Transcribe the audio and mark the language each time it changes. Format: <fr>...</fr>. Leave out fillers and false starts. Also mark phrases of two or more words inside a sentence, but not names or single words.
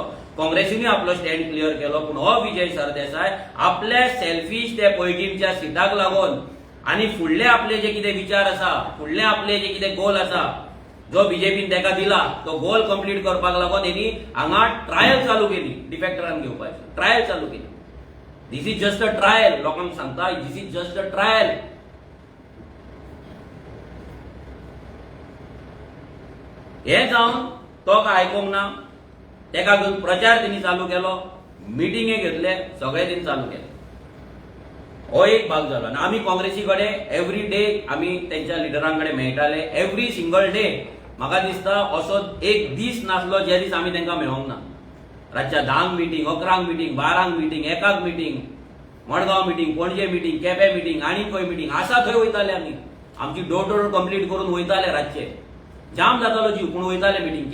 <kok>काँग्रेसीनूय आपलो स्टँड क्लियर केलो. पूण हो विजय सरदेसाय आपल्या सेल्फिश ते पयलींच्या सिटाक लागून आनी फुडले आपले जे कितें विचार आसा, फुडले आपले जे कितें गोल आसा, जो बीजेपीन तेका दिला तो</kok> <en>goal complete</en> <kok>करपाक लागून हेणी हांगा ट्रायल चालू केली, डिफेक्टरांक घेवपाची ट्रायल चालू केली.</kok> <en>This is just a trial.</en> <kok>लोकांक सांगता</kok> <en>this is just a trial.</en> <kok>हे जावन तो काय आयकूंक ना. तेका घेऊन प्रचार त्यांनी चालू केलो, मिटिंगे घेतले, सगळे त्यांनी चालू केले.</kok> <mr>हो एक भाग झाला. आणि आम्ही काँग्रेसीकडे</mr> <en>every day</en> <mr>आम्ही त्यांच्या लिडरांकडे मेळटाले.</mr> <en>every single day</en> <kok>म्हाका दिसता असो एक दीस नासलो ज्या दीस आम्ही तांकां मेळोंक ना. रातच्या 10 मिटींग, 11 मिटींग, 12 मिटींग, 1 मिटींग, मडगांव मिटींग, पणजे मिटींग, केपें मिटींग, आनी खंय मिटींग आसा थंय वयताले आमी. आमची</kok> <en>door to door</en> <kok>कंप्लीट करून वयताले रातचे. जाम जातालो जीव पूण वयताले मिटींग.</kok>